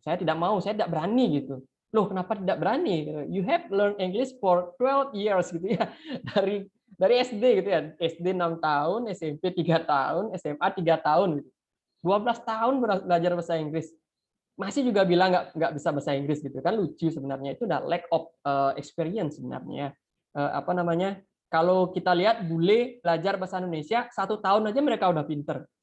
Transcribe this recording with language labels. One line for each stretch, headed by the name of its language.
Indonesian: Saya tidak mau, saya tidak berani, gitu. Loh, kenapa tidak berani?
English: You have learned English for 12 years, gitu ya.
Indonesian: Dari SD gitu ya. SD 6 tahun, SMP 3 tahun, SMA 3 tahun gitu. 12 tahun belajar bahasa Inggris. Masih juga bilang nggak bisa bahasa Inggris gitu kan, lucu sebenarnya. Itu udah
English: lack of experience
Indonesian: sebenarnya. Kalau kita lihat bule belajar bahasa Indonesia 1 tahun aja mereka udah pinter.